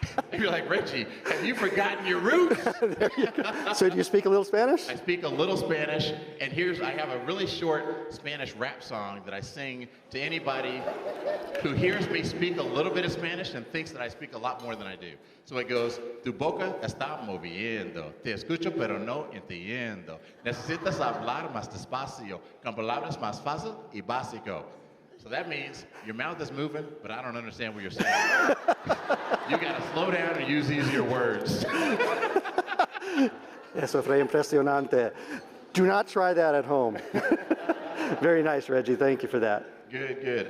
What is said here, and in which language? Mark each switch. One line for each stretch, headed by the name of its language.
English: They'd be like, Reggie, have you forgotten your roots? There you go. So do you speak a little Spanish? I speak a little Spanish, and I have a really short Spanish rap song that I sing to anybody who hears me speak a little bit of Spanish and thinks that I speak a lot more than I do. So it goes,
Spanish: tu boca está moviendo, te escucho pero no entiendo. Necesitas hablar más despacio, con palabras más fácil y básico.
English: So that means your mouth is moving, but I don't understand what you're saying. You got to slow down and use easier words.
Spanish: Eso fue impresionante.
English: Do not try that at home. Very nice, Reggie. Thank you for that. Good, good.